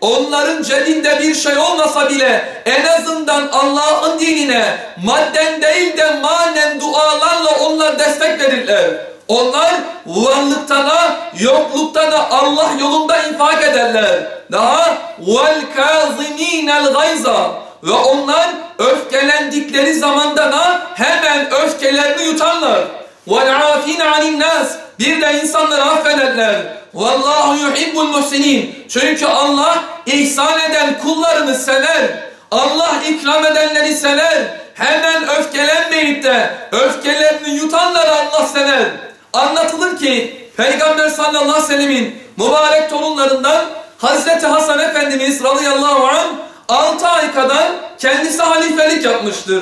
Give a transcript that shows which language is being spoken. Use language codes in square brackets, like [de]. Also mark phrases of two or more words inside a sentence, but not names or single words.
[tr] onların cebinde bir şey olmasa bile en azından Allah'ın dinine madden değil de manen dualarla onlar destek verirler. Onlar varlıktana, yokluktan Allah yolunda infak ederler. Daha [ar] وَالْكَاظِم۪ينَ الْغَيْزَ [tr] ve onlar öfkelendikleri zamanda da hemen öfkelerini yutarlar. [ar] وَالْعَافِينَ عَنِ النَّاسِ [tr] bir de insanları affederler. [ar] وَاللّٰهُ يُحِبُّ الْمُحْسِنِينَ [tr] çünkü Allah ihsan eden kullarını sever. Allah ikram edenleri sever. Hemen öfkelenmeyip de öfkelerini yutanları Allah sever. Anlatılır ki Peygamber [ar] صلى الله عليه وسلم [tr] mübarek torunlarından Hazreti Hasan Efendimiz [ar] رضي الله عنه [tr] 6 ay kadar kendisi halifelik yapmıştır.